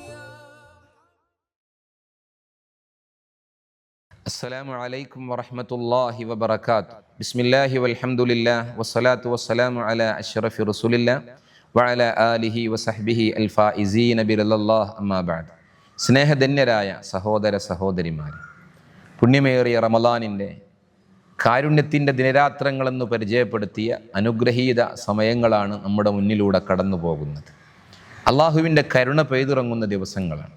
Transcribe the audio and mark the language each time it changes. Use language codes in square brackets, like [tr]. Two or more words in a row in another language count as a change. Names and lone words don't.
[ar] السلام عليكم ورحمة الله وبركاته. بسم الله والحمد لله والصلاة والسلام على أشرف رسول الله وعلى آله وصحبه الفائزين برضا الله أما بعد. [ml] സ്നേഹധന്യരായ സഹോദര സഹോദരിമാരെ, പുണ്യമേറിയ റമളാനിൻ്റെ കാരുണ്യത്തിൻ്റെ ദിനരാത്രങ്ങളെന്ന് പരിചയപ്പെടുത്തിയ അനുഗ്രഹീത സമയങ്ങളാണ് നമ്മുടെ മുന്നിലൂടെ കടന്നു പോകുന്നത്. അള്ളാഹുവിൻ്റെ കരുണ പെയ്തിറങ്ങുന്ന ദിവസങ്ങളാണ്.